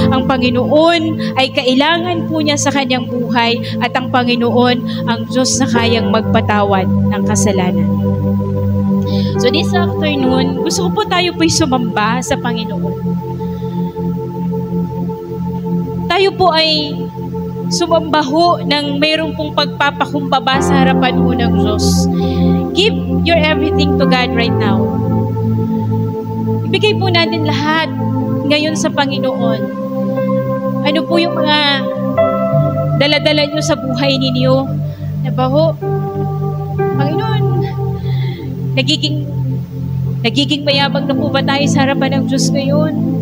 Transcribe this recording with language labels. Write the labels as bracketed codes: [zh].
[tl] Ang Panginoon ay kailangan po niya sa kanyang buhay at ang Panginoon ang Diyos na kayang magpatawad ng kasalanan. [en] So this afternoon, [tl] gusto ko po tayo po'y sumamba sa Panginoon. Tayo po ay sumamba ho ng mayroong pong pagpapakumbaba sa harapan ho ng Diyos. [en] Give your everything to God right now. [tl] Ibigay po natin lahat ngayon sa Panginoon. Ano po yung mga daladala nyo sa buhay ninyo? Diba ho? Panginoon, nagiging mayabang na po ba tayo sa harapan ng Diyos ngayon?